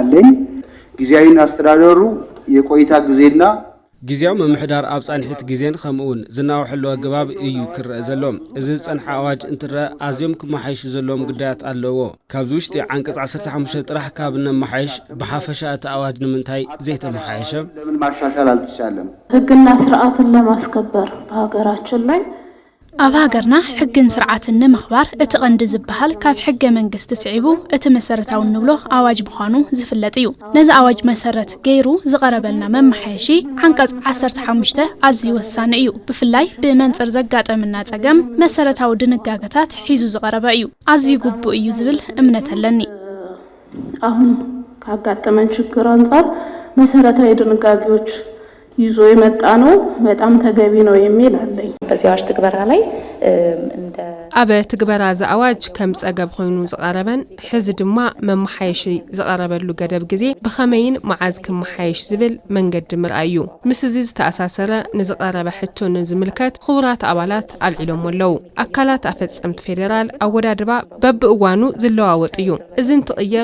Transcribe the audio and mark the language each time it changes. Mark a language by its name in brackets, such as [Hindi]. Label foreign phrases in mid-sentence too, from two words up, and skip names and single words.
[Amharic] ጊዜያዊ አስተዳደሩ የቆይታ ጊዜና [Tigrinya] ጊዜያዊ ምምሕዳር ኣብ ጻኒሕት ጊዜን ከምኡውን ዝናውሕሉ ኣገባብ እዩ ክረአ ዘሎ። እዚ ጸንሐ ኣዋጅ እንትረአ ኣዝዮም ክመሓየሹ ዘለዎም ጉዳያት ኣለዎ። ካብዚ ውሽጢ ዓንቀጽ 15 ጥራሕ ካብ ነመሓየሽ ብሓፈሻ እቲ ኣዋጅ ንምንታይ ዘይተመሓየሸ? [Amharic] ለምን ማሻሻል አልተቻለም? ሕግና ስርዓትን ለማስከበር በሀገራችን ላይ [Tigrinya] ኣብ ሃገርና ሕግን ስርዓትን ንምኽባር እቲ ቀንዲ ዝበሃል ካብ ሕገ መንግስቲ ትዒቡ እቲ መሰረታዊ ንብሎ ኣዋጅ ምዃኑ ዝፍለጥ እዩ። ነዚ ኣዋጅ መሰረት ገይሩ ዝቐረበልና መማሓየሺ ዓንቀጽ 15 ኣዝዩ ወሳኒ እዩ። ብፍላይ ብመንጽር ዘጋጠመና ጸገም መሰረታዊ ድንጋጌታት ሒዙ ዝቐረበ እዩ። ኣዝዩ ግቡእ እዩ ዝብል እምነት ኣለኒ። [Amharic] አሁን ካጋጠመን ችግር አንጻር መሰረታዊ ድንጋጌዎች ይዞ የመጣ ነው በጣም ተገቢ ነው የሚል አለኝ። በዚህ አዋጅ ትግበራ ላይ እንደ [Tigrinya] ኣብ ትግበራ ዝኣዋጅ ከም ጸገብ ኮይኑ ዝቐረበን ሕዚ ድማ መማሓየሺ ዝቐረበሉ ገደብ ግዜ ብኸመይን መዓዝ ክመሓየሽ ዝብል መንገዲ ምርኣይ እዩ። ምስ እዚ ዝተኣሳሰረ ንዝቐረበ ሕቶ ንዝምልከት ክቡራት ኣባላት ኣልዒሎም ኣለዉ። ኣካላት ኣፈጸምቲ ፌደራል ኣወዳድባ በብእዋኑ ዝለዋወጥ እዩ። እዚ እንትቕየር